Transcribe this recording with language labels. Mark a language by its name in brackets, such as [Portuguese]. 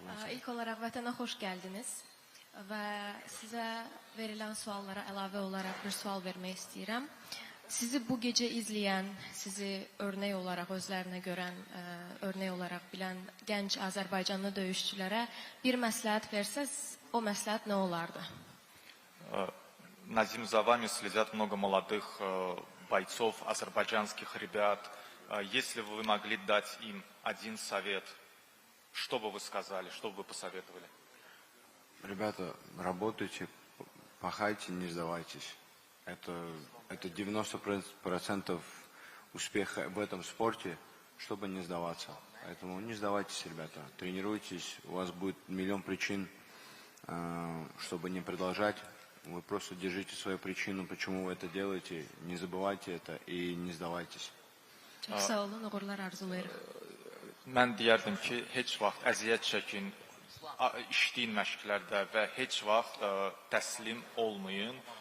[Azerbaijani] İlk olaraq vətənə xoş gəldiniz və sizə verilən suallara əlavə olaraq bir sual vermək istəyirəm. Sizi bu gecə izləyən, sizi örnək olaraq, özlərinə görən, örnək olaraq bilən gənc Azərbaycanlı döyüşçülərə bir məsləhət versəz, o məsləhət nə olardı? [Russian] Назим, за вами следят много молодых бойцов, азербайджанских ребят. Если бы вы могли дать им один совет, что бы вы сказали, что бы вы посоветовали? Ребята, работайте, пахайте, не сдавайтесь. Это 90% успеха в этом спорте, чтобы не сдаваться. Поэтому не сдавайтесь, ребята. Тренируйтесь, у вас будет миллион причин, чтобы не продолжать. Вы просто держите свою причину, почему вы это делаете, не забывайте это и не сдавайтесь. [Azerbaijani] Çox sağ olun, uğurlar arzulayırıq. Mən deyərdim ki, heç vaxt əziyyət çəkin, işləyin məşqlərdə və heç vaxt təslim olmayın.